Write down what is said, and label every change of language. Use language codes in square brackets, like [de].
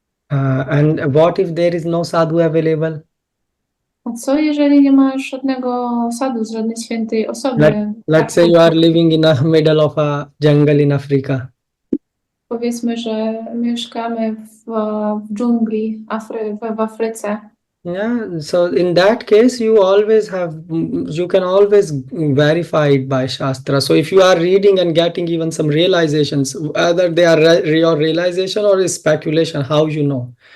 [en] And what if there is no sadhu available? [pl] A co jeżeli nie ma żadnego sadhu, żadnej świętej osoby? [en] Let's say you are living in the middle of a jungle in Africa. [pl] Powiedzmy, że mieszkamy w dżungli w Afryce. [en] Yeah, so in that case, you can always verify it by Shastra. So if you are reading and getting even some realizations, whether they are your realization or is speculation, how you know?